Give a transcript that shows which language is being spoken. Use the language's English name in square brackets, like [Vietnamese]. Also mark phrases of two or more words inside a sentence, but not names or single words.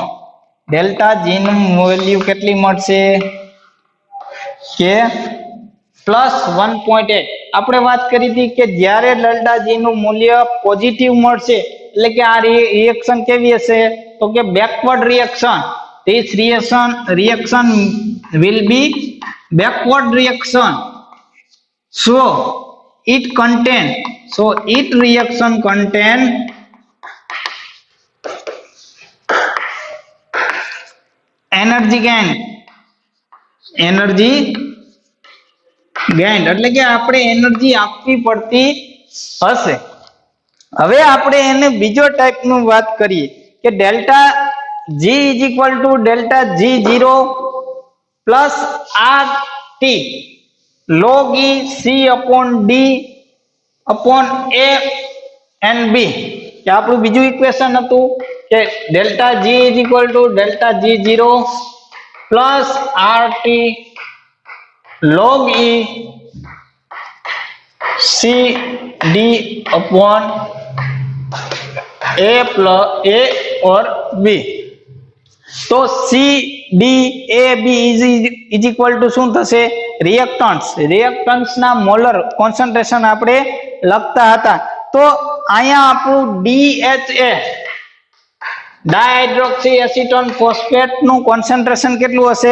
[English] delta G [Gujarati] નું વેલ્યુ કેટલી મળશે કે પ્લસ 1.8. આપણે વાત કરી હતી કે જ્યારે [English] delta G [Gujarati] નું મૂલ્ય પોઝિટિવ મળશે એટલે કે આ રિએક્શન કેવી હશે તો કે [English] backward reaction. this reaction will be backward reaction so it reaction contain energy gain [Gujarati] એટલે કે આપણે એનર્જી આપવી પડતી હશે. હવે આપણે એને બીજો ટાઈપ નું વાત કરીએ કે [English] delta G is equal to delta G0 plus RT log E C upon D upon A and B [Gujarati] કે આપણું બીજું ઇક્વેશન હતું કે [English] ડેલ્ટા G is equal to delta G0 plus RT log E C D upon A plus A or B. [Gujarati] તો CdAb [English] is equal to [Gujarati] શું થશે? રિએક્ટન્ટ્સ ના [English] molar concentration [Gujarati] આપણે લખતા હતા. તો અહીંયા આપણું DHA [English] dihydroxy acetone phosphate [Gujarati] નું કોન્સન્ટ્રેશન કેટલું હશે?